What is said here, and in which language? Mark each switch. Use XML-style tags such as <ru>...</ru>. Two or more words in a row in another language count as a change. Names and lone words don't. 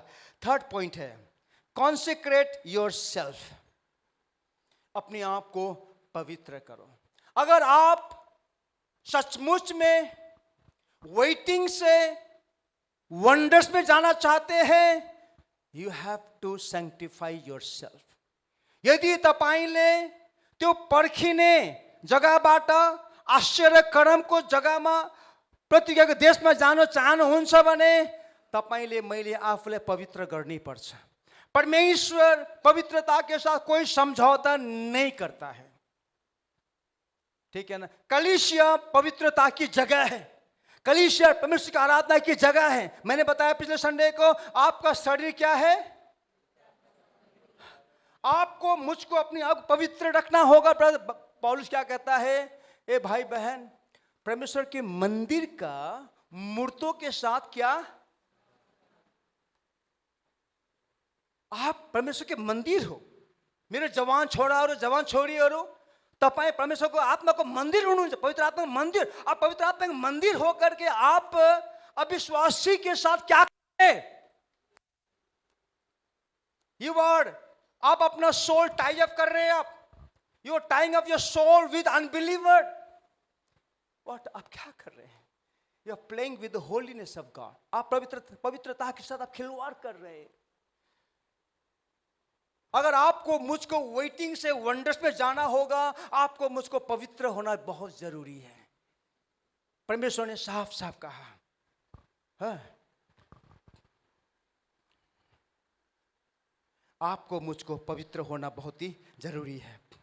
<en>third point</en> <hi>है</hi> <en>consecrate yourself,</en> <hi>अपने आप को पवित्र करो। अगर आप सचमुच में वेटिंग से वंडर्स में जाना चाहते हैं,</hi> <en>you have to sanctify yourself.</en> <ne>यदि तपाईले त्यो पर्खिने जग्गाबाट आश्चर्य कर्मको जग्गामा प्रतिज्ञाको देशमा जान चाहनुहुन्छ भने तपाईले मैले आफूलाई पवित्र गर्नै पर्छ।</ne> <hi>परमेश्वर पवित्रता के साथ कोई समझौता नहीं करता है, ठीक है ना। कलीसिया पवित्रता की जगह है, कलीसिया परमेश्वर की आराधना की जगह है। मैंने बताया पिछले संडे को, आपका शरीर क्या है, आपको मुझको अपने आप पवित्र रखना होगा। पौलुस क्या कहता है, ए भाई बहन, परमेश्वर के मंदिर का मूर्तों के साथ क्या, आप परमेश्वर के मंदिर हो।</hi> <ne>मेरे जवान छोरा और जवान छोरीहरू, तपाईं परमेश्वर को आत्मा को मंदिर हुनुहुन्छ,</ne> <hi>पवित्र आत्मा का मंदिर। आप पवित्र आत्मा का मंदिर होकर के आप अविश्वासी के साथ क्या करें, ये वर्ड, आप अपना</hi> <en>soul tie up</en> <hi>कर रहे हैं।</hi> <en>आप you are tying up your soul with unbeliever.</en> <hi>व्हाट, आप क्या कर रहे हैं,</hi> <en>you are playing with the holiness of God.</en> <hi>आप पवित्रता के साथ आप खिलवाड़ कर रहे हैं। अगर आपको मुझको वेटिंग से वंडर्स में जाना होगा, आपको मुझको पवित्र होना बहुत जरूरी है। परमेश्वर ने साफ साफ कहा, हाँ, आपको मुझको पवित्र होना बहुत ही जरूरी है।</hi>